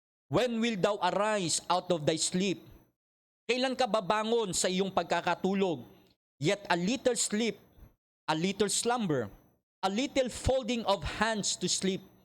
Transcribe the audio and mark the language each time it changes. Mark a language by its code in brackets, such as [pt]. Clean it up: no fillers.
[en] When will thou arise out of thy sleep? [tl] Kailan ka babangon sa iyong pagkakatulog? [en] Yet a little sleep, a little slumber, a little folding of hands to sleep.